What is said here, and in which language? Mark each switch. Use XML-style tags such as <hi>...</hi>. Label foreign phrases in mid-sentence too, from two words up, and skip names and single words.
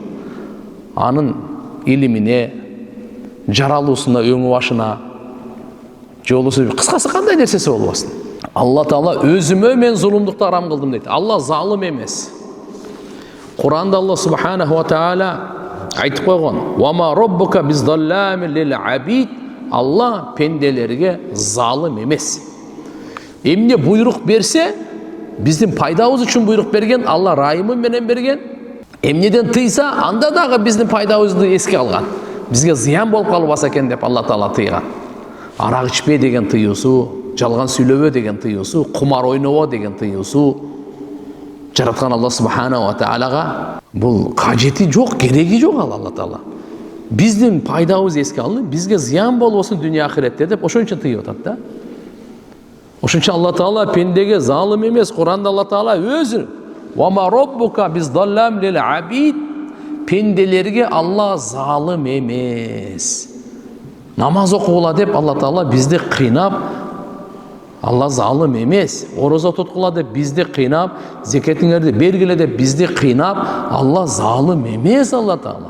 <ky>Анын илимине, жаралуусуна, өңү башына, жолусу, кыскасы кандай нерсеси болбосун. Алла Таала өзүмө мен зулумдукту арам кылдым дейт. Алла залым эмес. Куранда Алла</ky> <ar>سبحانه وتعالى</ar> <ky>айтып койгон:</ky> <ar>"وما ربك بظلام للعبيد".</ar> <ky>Алла пенделерге залым эмес. Эмне буйрук берсе, биздин пайдабыз үчүн буйрук берген, Алла райымы менен берген. Эмнеден тыйса, анда дагы биздин пайдабызды эске алган. Бизге зыян болуп калбаса экен деп Алла Таала тыйган. Арак ичпе деген тыюусу, жалган сүйлөбө деген тыюусу, кумар ойнобо деген тыюусу жараткан Алла</ky> <ar>سبحانه وتعالى</ar> <ky>бул кажети жок, кереги жок Алла Таала. Биздин пайдабыз эске алынып, бизге зыян болбосун дүйнө ахиретте деп ошон үчүн тыйып атат да. Ошон үчүн Алла Таала пендеге залым эмес. Куранда Алла Таала өзү</ky> <ar>"وما ربك بظلام للعبيد",</ar> <ky>пенделерге Алла залым эмес. Намаз окугула деп Алла Таала бизди кыйнап, Алла залым эмес. Орозо туткула деп бизди кыйнап, зекетиңерди бергиле деп бизди кыйнап, Алла залым эмес Алла Таала.</ky>